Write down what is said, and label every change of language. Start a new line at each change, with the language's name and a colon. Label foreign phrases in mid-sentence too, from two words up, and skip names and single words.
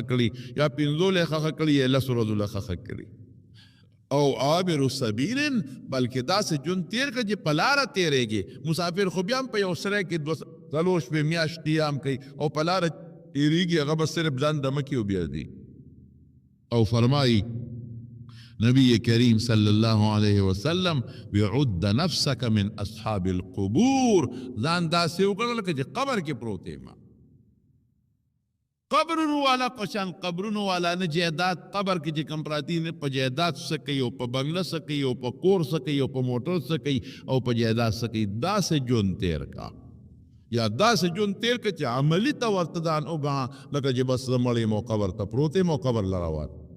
Pashto: کړي یا پنځولې خښه کړي یا لس ورځو له خښه کړي او عابر سبیل بلکې داسې ژوند تیر کړه چې په لاره تیرېږي مسافر خو بیا هم په یو سره کې څلور شپې میاشت قیام کوي او په لاره تیرېږي هغه به صرف ځان دمه کې وبیاځي او فرمایي نبی کریم
Arabic: صلی اللہ علیہ وسلم بعد نفسک من اصحاب القبور
Pashto: ځان داسې وکړه لکه چې قبر کې پروت یم قبرونو والا پشان قبرونو والا نه جیدات قبر کې چې کم پراتی نه په جیدات څه کوي او په بنگله څه کوي او په کور څه کوي او په موټر څه کوي او په جیدات څه کوي داسې ژوند تیر کا یا داسې ژوند تیر که چې عملي ته ورته ځان وګڼه لکه چې بس زه مړ یم او قبر ته پروت یم او قبر له روان